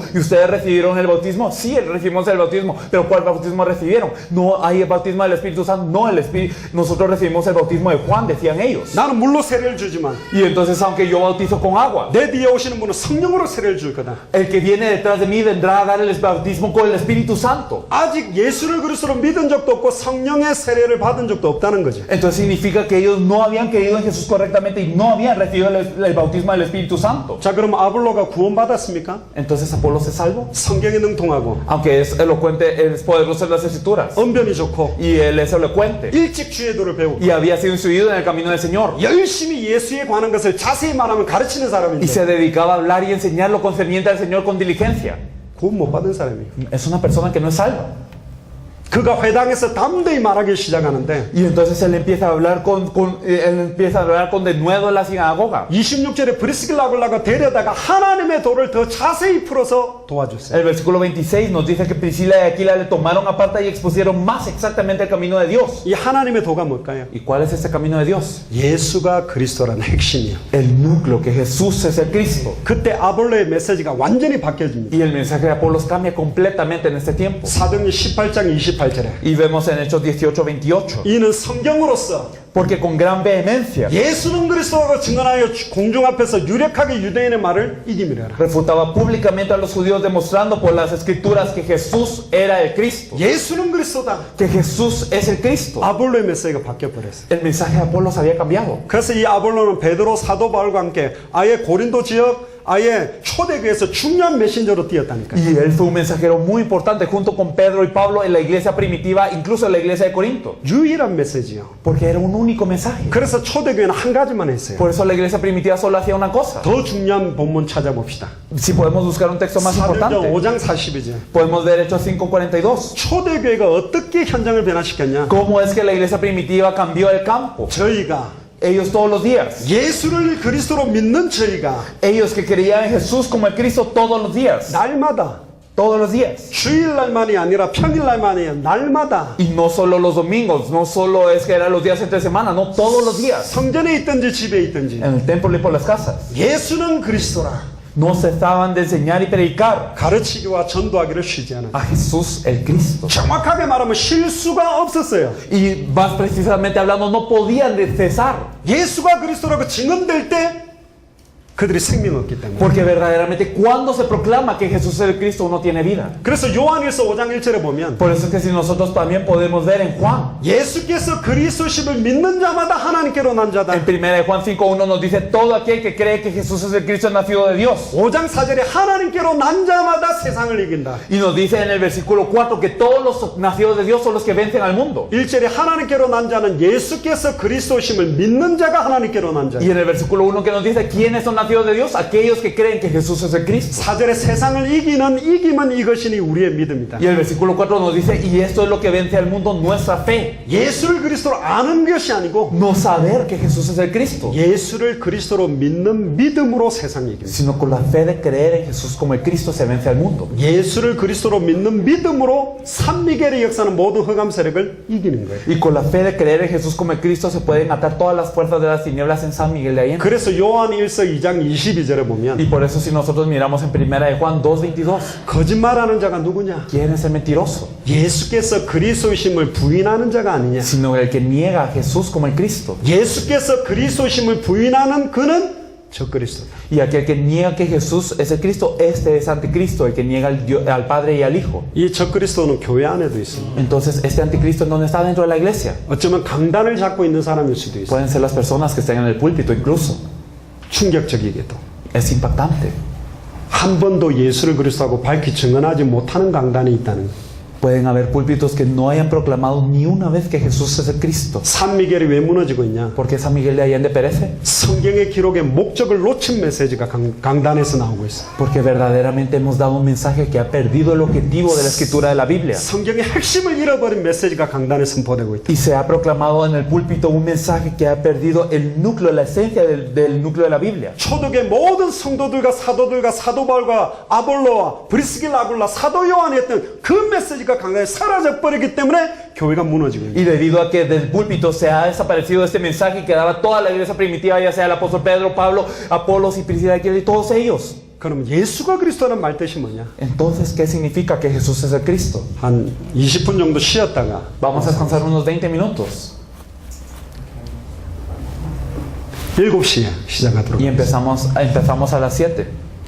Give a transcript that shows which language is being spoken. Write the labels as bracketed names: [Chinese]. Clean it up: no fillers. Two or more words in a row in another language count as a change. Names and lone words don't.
[Spanish] ¿Y ustedes recibieron el bautismo? Sí, recibimos el bautismo. ¿Pero cuál bautismo recibieron? No hay el bautismo del Espíritu Santo. No, nosotros recibimos el bautismo de Juan, decían ellos. [Korean] 나는 물로 세례를 주지만 [Spanish] Y entonces, aunque yo bautizo con agua, [Korean] 내 뒤에 오시는 분은 성령으로 세례를 줄 거다. [Spanish] el que viene detrás de mí vendrá a dar el bautismo con el Espíritu Santo. [Korean] 아직 예수를 그리스도로 믿은 적도 없고 성령의 세례를 받은 적도 없다는 거죠. [Spanish] Entonces significa que ellos no habían creído en Jesús correctamente y no habían recibido el bautismo del Espíritu Santo. [Korean] 자, 그럼 아볼로가 구원받았습니까? [Spanish] Entonces Apolo se salvó. [Korean] 성경에 능통하고 [Spanish] Aunque es elocuente, es poderoso en las escrituras. [Korean] 언변이 좋고 [Spanish] Y él es elocuente. [Korean] 일찍 주의 도를 배우고 [Spanish] Y había sido instruido en el camino del Señor. [Korean] 열심히 예수에 관한 것을 자세히 말하면 가르치는 Y 사람인데 [Spanish] se dedicaba a hablar y enseñar lo concerniente al Señor con diligencia. [Korean] 구원 못 받은 사람이에요. [Spanish] Es una persona que no es salva. [Korean] 그가 회당에서 담대히 말하기 시작하는데 [Spanish] Y entonces él empieza a hablar con denuedo en la sinagoga. [Korean] 26절에 브리스길라 아굴라가 데려다가 하나님의 도를 더 자세히 풀어서 도와줬어요. [Spanish] El versículo 26 nos dice que Priscila y Aquila le tomaron aparte y expusieron más exactamente el camino de Dios. [Korean] 이 하나님의 도가 뭘까요? [Spanish] ¿Y cuál es ese camino de Dios? [Korean] 예수가 그리스도라는 핵심이에요. [Spanish] El núcleo, que Jesús es el Cristo. [Korean] 그때 아볼로의 메시지가 완전히 바뀌어집니다. [Spanish] Y el mensaje de Apolos cambia completamente en este tiempo. [Korean] 사도행전 18장 28절에 [Spanish] Y vemos en Hechos 18, 28. [Korean] 이는 성경으로서 [Spanish] Porque con gran vehemencia [Korean] 예수는 그리스도라고 증언하여 공중 앞에서 유력하게 유대인의 말을 이기미라. [Spanish] refutaba públicamente a los judíos demostrando por las escrituras que Jesús era el Cristo. [Korean] 예수는 그리스도다. [Spanish] Que Jesús es el Cristo. [Korean] 아볼로의 메시지가 바뀌어버렸어요. [Spanish] El mensaje de Apolos había cambiado. [Korean] 그래서 이 아볼로는 베드로 사도 바울과 함께 아예 고린도 지역 아예 초대교회에서 중요한 메신저로 뛰었다니까요. [Spanish] Y él fue un mensajero muy importante junto con Pedro y Pablo en la iglesia primitiva, incluso en la iglesia de Corinto. [Korean] 유일한 메시지요. [Spanish] Porque era un único mensaje. [Korean] 그래서 초대교회는 한 가지만 했어요. [Spanish] Por eso la iglesia primitiva solo hacía una cosa. [Korean] 더 중요한 본문 찾아봅시다. [Spanish] Si podemos buscar un texto más 사도행전 importante, [Korean] 5장 40이죠. [Spanish] podemos ver Hechos 5:42. [Korean] 초대교회가 어떻게 현장을 변화시켰냐? [Spanish] ¿Cómo es que la iglesia primitiva cambió el campo? [Korean] 저희가 [Spanish] Ellos todos los días. [Korean] 예수를 그리스도로 믿는 저희가 [Spanish] Ellos que creían en Jesús como el Cristo todos los días. [Korean] 날마다 [Spanish] Todos los días. [Korean] 주일날만이 아니라 평일날만이 아니라 날마다 [Spanish] Y no solo los domingos, no solo es que eran los días entre semana, no todos los días. [Korean] 성전에 있든지 집에 있든지 [Spanish] En el templo y por las casas. [Korean] 예수는 그리스도라 [Spanish] No cesaban de enseñar y predicar [Korean] 가르치기와 전도하기를 쉬지 않아. [Spanish] a Jesús el Cristo. [Korean] 정확하게 말하면 실수가 없었어요. [Spanish] Y más precisamente hablando, no podían de cesar. [Korean] 예수가 그리스도라고 증언될 때 그들이 생명이 없기 때문에. [Spanish] Porque verdaderamente cuando se proclama que Jesús es el Cristo, uno tiene vida. [Korean] 그래서 요한일서 5장 1절에 보면 [Spanish] Por eso es que si nosotros también podemos ver en Juan. [Korean] 예수께서 그리스도심을 믿는 자마다 하나님께로 난 자다. [Spanish] En 1 de Juan 5:1 nos dice todo aquel que cree que Jesús es el Cristo es nacido de Dios. [Korean] 5장 4절에 하나님께로 난 자마다 세상을 이긴다. [Spanish] Y nos dice en el versículo 4 que todos los nacidos de Dios son los que vencen al mundo. [Korean] 1절에 하나님께로 난 자는 예수께서 그리스도심을 믿는 자가 하나님께로 난 자. [Spanish] Y en el versículo 1 que nos dice quiénes son nacidos de Dios, aquellos que creen que Jesús es el Cristo. [Korean] 4절에 세상을 이기는 이김은 이것이니 우리의 믿음이다. [Spanish] Y el versículo 4 nos dice y esto es lo que vence al mundo, nuestra fe. [Korean] 예수를 그리스도로 아는 것이 아니고 [Spanish] No saber que Jesús es el Cristo, [Korean] 예수를 그리스도로 믿는 믿음으로 세상을 이깁니다. [Spanish] sino con la fe de creer en Jesús como el Cristo se vence al mundo. [Korean] 예수를 그리스도로 믿는 믿음으로 산미겔의 역사는 모든 흑암 세력을 이기는 거예요. [Spanish] Y con la fe de creer en Jesús como el Cristo se pueden atar todas las fuerzas de las tinieblas en San Miguel de Allende. [Korean] 그래서 요한 1서 2장 22절에 보면 [Spanish] Y por eso si nosotros miramos en 1 de Juan 2:22, [Korean] 거짓말하는 자가 누구냐? [Spanish] ¿quién es el mentiroso? [Korean] 예수께서 그리스도심을 부인하는 자가 아니냐? [Spanish] Sino el que niega a Jesús como el Cristo. [Korean] 예수께서 그리스도심을 부인하는 그는 적그리스도다. [Spanish] Y aquel que niega que Jesús es el Cristo, este es anticristo, el que niega al Padre y al Hijo. [Korean] 이 적그리스도는 교회 안에도 있습니다. [Spanish] Entonces, este anticristo ¿en dónde está? Dentro de la iglesia. [Korean] 어쩌면 강단을 잡고 있는 사람일 수도 있어요. [Spanish] Pueden ser las personas que estén en el púlpito incluso. [Korean] 충격적이게도 [Spanish] Es impactante. [Korean] 한 번도 예수를 그리스도하고 밝히 증언하지 못하는 강단이 있다는 거예요. [Spanish] Pueden haber púlpitos que no hayan proclamado ni una vez que Jesús es el Cristo. [Korean] 산미겔이 왜 무너지고 있냐? [Spanish] ¿Por qué San Miguel de Allende perece? [Korean] 성경의 기록의 목적을 놓친 메시지가 강단에서 나오고 있어요. [Spanish] Porque verdaderamente hemos dado un mensaje que ha perdido el objetivo de la escritura de la Biblia. [Korean] 성경의 핵심을 잃어버린 메시지가 강단에 선포되고 있다. [Spanish] Y se ha proclamado en el púlpito un mensaje que ha perdido el núcleo, la esencia del núcleo de la Biblia. [Korean] 초대교회 모든 성도들과 사도 바울과 아볼로와 브리스길라 아굴라 사도 요한이 했던 그 메시지가 메시지가 강하게 사라져버렸기 때문에 교회가 무너지고 있는 [Spanish] Y debido a que del púlpito se ha desaparecido este mensaje que daba toda la iglesia primitiva, ya sea el apóstol Pedro, Pablo, Apolos y Priscila y todos ellos. [Korean] 그럼 예수가 그리스도라는 말 뜻이 뭐냐? [Spanish] Entonces, ¿qué significa que Jesús es el Cristo? [Korean] 한 20분 정도 쉬었다가 [Spanish] Vamos a descansar unos 20 minutos [Korean] 7시에 시작하도록 y 하겠습니다. [Spanish] empezamos a las 7.